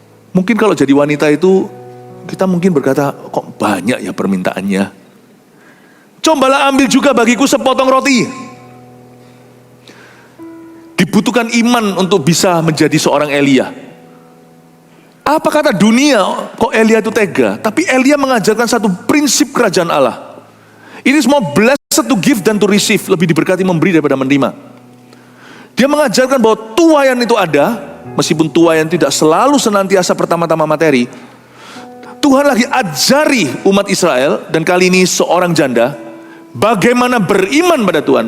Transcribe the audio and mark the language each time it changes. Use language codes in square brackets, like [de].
[id] Mungkin kalau jadi wanita itu, kita mungkin berkata, kok banyak ya permintaannya. Cobalah ambil juga bagiku sepotong roti. Dibutuhkan iman untuk bisa menjadi seorang Elia. Apa kata dunia, kok Elia itu tega? Tapi Elia mengajarkan satu prinsip kerajaan Allah. [en] It is more blessed to give than to receive. [id] Lebih diberkati memberi daripada menerima. Dia mengajarkan bahwa tuaian itu ada, meskipun tuaian tidak selalu senantiasa pertama-tama materi. Tuhan lagi ajari umat Israel, dan kali ini seorang janda, bagaimana beriman pada Tuhan.